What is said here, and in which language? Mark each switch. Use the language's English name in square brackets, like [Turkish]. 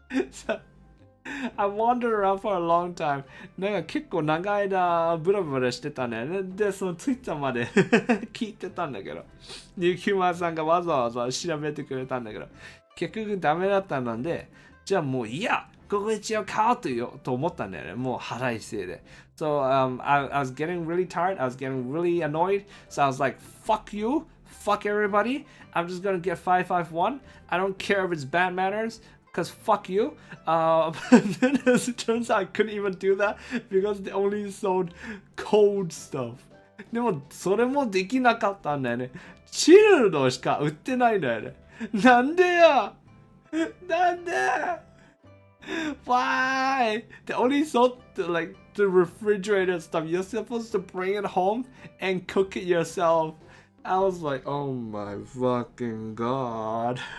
[English] So, I wandered around for a long time. [Japanese] なんか結構長い間ブラブラしてたね。で、そのツイッターまで聞いてたんだけど。ゆきまさんがわざわざ調べてくれたんだけど。結局ダメだったので、じゃあもういいや。ここ一応買おうと思ったんだよね。もう腹いせいで。 [English] So, I was getting really tired. I was getting really annoyed. So I was like, fuck you. Fuck everybody. I'm just gonna get 551. I don't care if it's bad manners. Because fuck you. But then as it turns out, I couldn't even do that because they only sold cold stuff. [Japanese] でも、それもできなかったんだよね。チルドしか売ってないんだよね。なんでやなんで Why? [English] They only sold the refrigerated stuff. You're supposed to bring it home and cook it yourself. I was like, oh my fucking god.